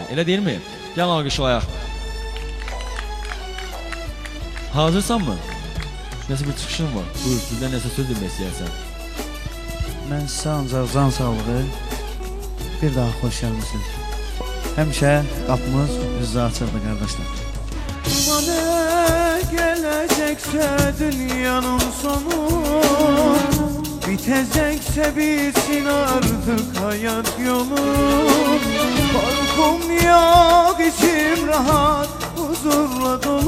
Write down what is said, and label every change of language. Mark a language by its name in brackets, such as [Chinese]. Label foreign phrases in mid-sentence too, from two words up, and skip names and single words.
[Azerbaijani] Elə deyilmi? Gəl alqışlayaq. Hazırsanmı? Nəsə bir çıxışın var. Buyur, bizdən nəsə söz demək istəyərsən. Mən sizə ancaq can sağlığı, bir daha xoş gəlmişsiniz. Həmişə qapımız üzrə açırdı qardaşlar. [Turkish] Bana gelecekse dünyanın sonu, bitecekse bitsin artık hayat yolu. Korkum yok, içim rahat, huzurla dolu.